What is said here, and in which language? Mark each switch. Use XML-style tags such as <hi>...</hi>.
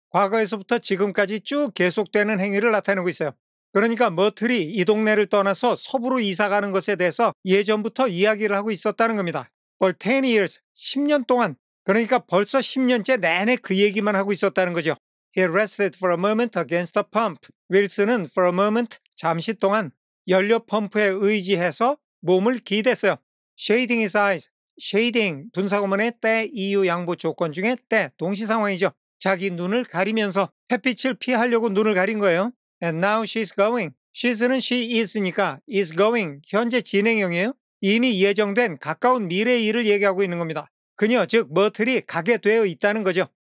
<ko>과거에서부터 지금까지 쭉 계속되는 행위를 나타내고 있어요. 그러니까 머틀이 이 동네를 떠나서 서부로 이사가는 것에 대해서 예전부터 이야기를 하고 있었다는 겁니다.</ko> <en>For 10 years,</en> <ko>10년 동안, 그러니까 벌써 10년째 내내 그 얘기만 하고 있었다는 거죠.</ko> <en>He rested for a moment against the pump.</en> <ko>윌슨은</ko> <en>for a moment,</en> <ko>잠시 동안 연료 펌프에 의지해서 몸을 기댔어요.</ko> <en>Shading his eyes.</en> <ko>shading, 분사구문의 때, 이유, 양보 조건 중에 때, 동시상황이죠. 자기 눈을 가리면서 햇빛을 피하려고 눈을 가린 거예요.</ko> <en>And now she's going.</en> <ko>she's는 she is니까</ko> <en>is going,</en> <ko>현재 진행형이에요. 이미 예정된 가까운 미래의 일을 얘기하고 있는 겁니다. 그녀, 즉 머틀이 가게 되어 있다는 거죠.</ko>